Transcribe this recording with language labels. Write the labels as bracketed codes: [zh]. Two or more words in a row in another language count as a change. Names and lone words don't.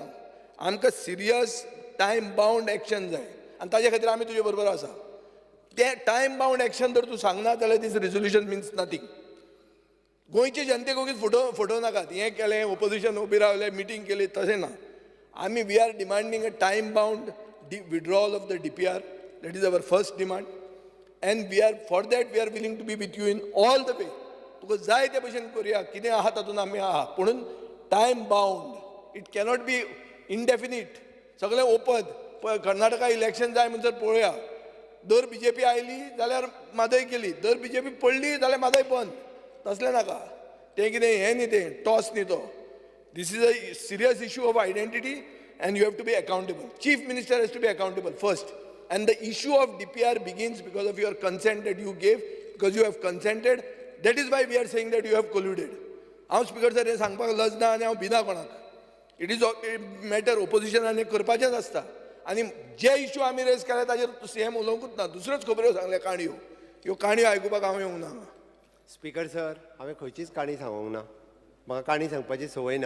[kok] आमकां [en] serious time bound action [kok] जाय आनी ताजे खातीर आमी तुजे बरोबर आसा. ते [en] time bound action [kok] जर तूं सांगना जाल्यार [en] this resolution means nothing. [kok] गोंयचे जनतेक ओगीच फटोव नाकात. हें केलें, ओपोजिशन उबी रावलें, मिटींग केली, तशें ना. [en] आमी we are demanding a time bound withdrawal of the DPR. That is our first demand. And we are, for that, we are willing to be with you in all the way. [kok] तुका जाय ते भशेन करुया, कितें आहा तातूंत आमी आहा. [en] पुणून time bound. It cannot be indefinite. [kok] सगळें ओपन. कर्नाटका इलेक्शन जाय म्हणसर पळोवया. दर BJP आयली जाल्यार म्हादय केली, दर BJP पडली जाल्यार म्हादय बंद. तसलें नाका. तें कितें हें न्ही, तें टॉस न्ही तो. [en] This is a serious issue of identity and you have to be accountable. Chief Minister has to be accountable first. And the issue of DPR begins because of your consent that you gave, because you have consented. That is why we are saying that you have colluded. [kok] हांव [en] Speaker sir [kok] हें सांगपाक लजना आनी हांव भिना कोणाक. [en] it is matter [kok] ओपोजिशनान करपाचेंच आसता. आनी जे इश्यू आमी रेज केले ताजेर CM उलोवंकूच ना. दुसऱ्योच खबऱ्यो सांगल्या, काणयो. ह्यो काणयो आयकुपाक हांव येवंक ना. [en] Speaker sir, [kok] हांवें खंयचीच काणी सांगूंक ना. म्हाका काणी सांगपाची संवय ना.